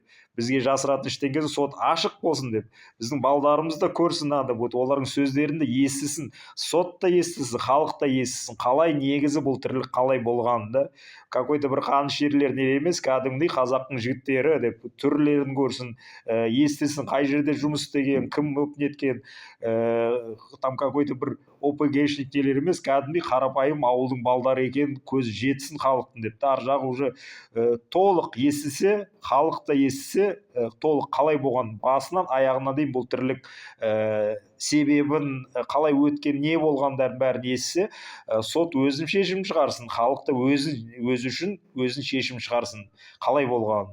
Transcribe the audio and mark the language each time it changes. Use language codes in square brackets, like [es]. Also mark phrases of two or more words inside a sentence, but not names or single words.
[kk] Бізге жасыратын ештеңе, сот ашық болсын деп. Біздің балдарымыз да көрсін, олардың сөздерін де естісін, сот та естісін, халық та естісін, қалай негізі бұл тірлік қалай болғанында. Какой-то бір қанішерлер не емес, кәдімгідей қазақтың жігіттері деп түрлерін көрсін, естісін, қай жерде жұмыс істеген, кім өкінеткен, [ru] там какой-то [kk] бір ОПГшник нелер емес, кәдімгідей қарапайым ауылдың балдары екен, көзі жетсін халықтың деп. Ар жағы уже толық естісе, халық та естісе, толық қалай болған, басынан аяғына дейін бұл тірлік себебін, қалай өткен, не болғандарын бәрін естісе, сот өзін шешім шығарсын, халық та өзі үшін өзін шешім шығарсын, қалай болғанын.